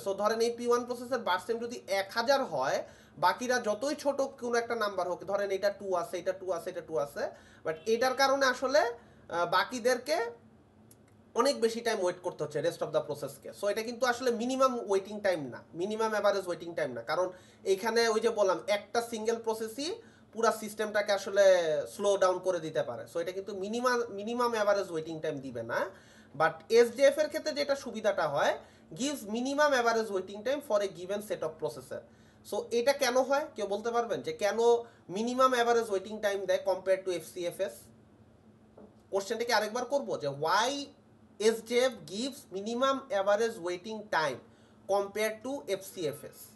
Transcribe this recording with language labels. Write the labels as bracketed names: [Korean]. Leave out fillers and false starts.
[Bangla] So ধরেন এই P1 প্রসেসের বার্স টাইম যদি 1000 হয়, বাকিরা যতই ছোট কোনো একটা নাম্বার হোক, ধরেন এটা 2 আছে, এটা 2 আছে, এটা 2 আছে, বাট এটার কারণে আসলে বাকিদেরকে অনেক বেশি টাইম ওয়েট করতে হচ্ছে রেস্ট অফ দ্য প্রসেসকে। সো এটা কিন্তু আসলে মিনিমাম ওয়েটিং টাইম না, মিনিমাম অ্যাভারেজ ওয়েটিং টাইম না, কারণ এইখানে ওই যে বললাম একটা সিঙ্গেল প্রসেসই পুরো সিস্টেমটাকে আসলে স্লো ডাউন করে দিতে পারে। সো এটা কিন্তু মিনিমাম অ্যাভারেজ ওয়েটিং টাইম দিবে না। বাট SDF এর ক্ষেত্রে যেটা সুবিধাটা হয়, [English] gives minimum average waiting time for a given set of processor। [Bangla] So এটা কেন হয় কেউ বলতে পারবেন যে কেন মিনিমাম অ্যাভারেজ ওয়েটিং টাইম দেয় কম্পেয়ার টু FCFS? কোশ্চেনটাকে আরেকবার করব যে [English] why SDF gives minimum average waiting time compared to FCFS?